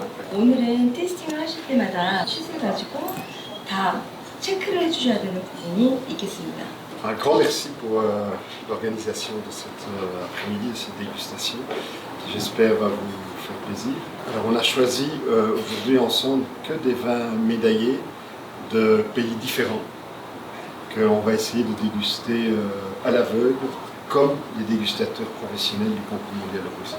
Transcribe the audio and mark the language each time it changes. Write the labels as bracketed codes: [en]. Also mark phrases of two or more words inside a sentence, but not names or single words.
[ko] 오늘은 테이스팅을 하실 때마다 슛을 가지고 다 체크를 해주셔야 되는 부분이 있겠습니다. [fr] Un grand merci pour l'organisation de cette après-midi, de cette dégustation, qui j'espère va vous faire plaisir. Alors on a choisi aujourd'hui ensemble que des vins médaillés de pays différents, qu'on va essayer de déguster à l'aveugle, comme les dégustateurs professionnels du concours mondial de cuisine.